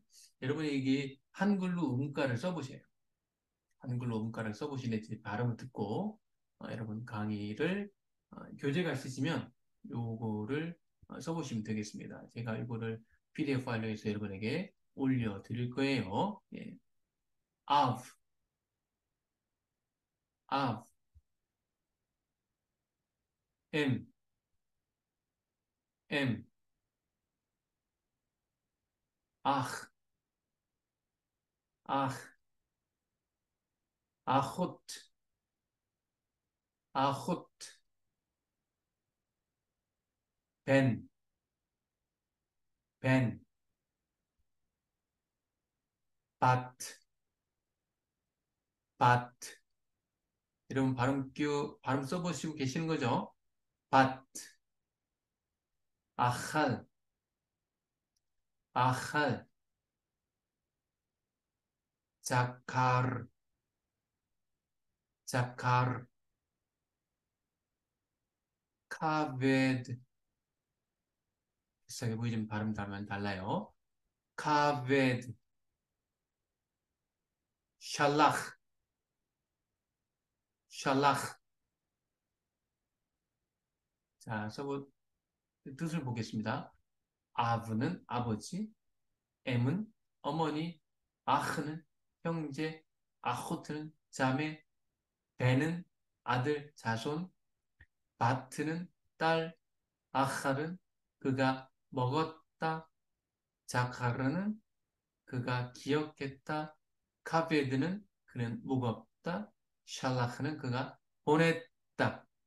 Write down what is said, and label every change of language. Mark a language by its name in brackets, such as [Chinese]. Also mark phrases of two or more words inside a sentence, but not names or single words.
[Korean] 여러분이 이게 한글로 음가를 써보세요. 한글로 음가를 써보시는 이제 발음을 듣고, 여러분 강의를, 교재가 있으시면 요거를 써보시면 되겠습니다. 제가 이거를 PDF 파일로 해서 여러분에게 올려드릴 거예요. 예. [Hebrew] אב, אב, אם, אם, אח, אח, אחות, אחות, בן, בן, בת, בת. [Korean] 여러분 발음 써보시고 계시는 거죠? bat, [Hebrew] אכל, אכל, זכר, זכר, כבד. [Korean] 비슷하게 보이지만 발음 달라요. [Hebrew] כבד, שלח, שלח. [Korean] 자, 뜻을 보겠습니다. 아브는 아버지, 엠은 어머니, 아흐는 형제, 아호트는 자매, 베는 아들, 자손, 바트는 딸, 아할은 그가 먹었다, 자카르는 그가 기억했다, 카베드는 그는 무겁다, 샬라흐는 그가 보냈다.